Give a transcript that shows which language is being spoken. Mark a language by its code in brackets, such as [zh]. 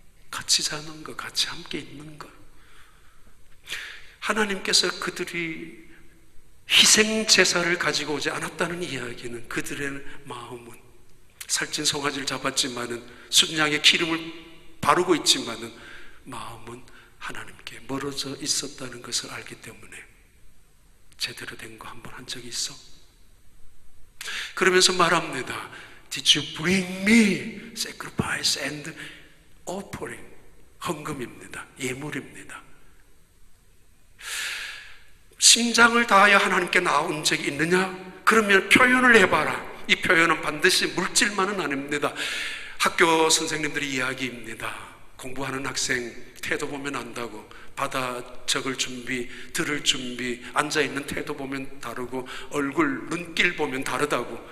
[ko] 같이 자는 거, 같이 함께 있는 거. 하나님께서 그들이 희생 제사를 가지고 오지 않았다는 이야기는 그들의 마음은 살찐 송아지를 잡았지만은 순양의 기름을 바르고 있지만은 마음은 하나님께 멀어져 있었다는 것을 알기 때문에 제대로 된 거 한번 한 적이 있어? 그러면서 말합니다. [en] Did you bring me sacrifice and offering? [ko] 헌금입니다. 예물입니다. 심장을 다하여 하나님께 나온 적이 있느냐? 그러면 표현을 해봐라. 이 표현은 반드시 물질만은 아닙니다. 학교 선생님들의 이야기입니다. 공부하는 학생 태도 보면 안다고. 받아 적을 준비, 들을 준비, 앉아있는 태도 보면 다르고 얼굴, 눈길 보면 다르다고.